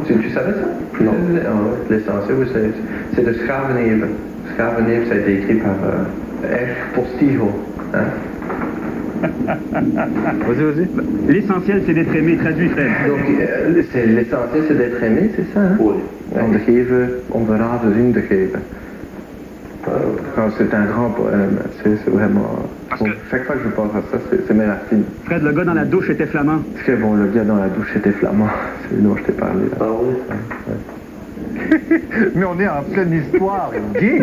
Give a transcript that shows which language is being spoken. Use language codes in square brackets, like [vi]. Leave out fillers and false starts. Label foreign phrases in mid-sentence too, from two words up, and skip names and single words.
[fr] Tu savais ça? Non. L'essentiel, oui, c'est de Schavenheven. Schavenheven, ça a été écrit par F. Postigo. Hein? Vas-y. L'essentiel, c'est d'être aimé. Traduit, Fred. Donc, l'essentiel, c'est d'être aimé, c'est ça? Hein? Oui. [nl] Om te geven, om de raden zin te geven. [fr] C'est un grand poème. C'est vraiment... chaque fois que je pense à ça, c'est mes racines. Fred, le gars dans la douche était flamand. Parce que le gars dans la douche était flamand. C'est lui dont je t'ai parlé. Là. Ah oui? Mais on est en pleine histoire gay.